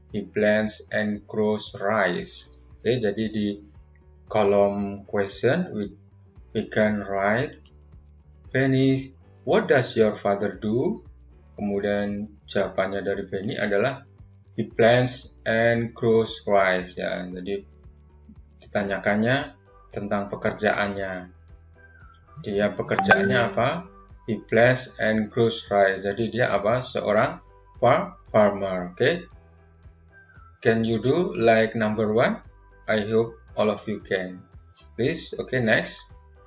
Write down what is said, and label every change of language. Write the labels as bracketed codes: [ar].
[en] He plants and grows rice. [id] Oke, jadi di kolom [en] question we can write, Benny, what does your father do? [id] Kemudian jawabannya dari Benny adalah [en] He plants and grows rice. [id] Ya, jadi ditanyakannya tentang pekerjaannya. Dia pekerjaannya apa? [en] He plants and grows rice. [id] Jadi dia apa? Seorang farmer. Okay? [en] Can you do like number 1? I hope all of you can. Please. Okay, next.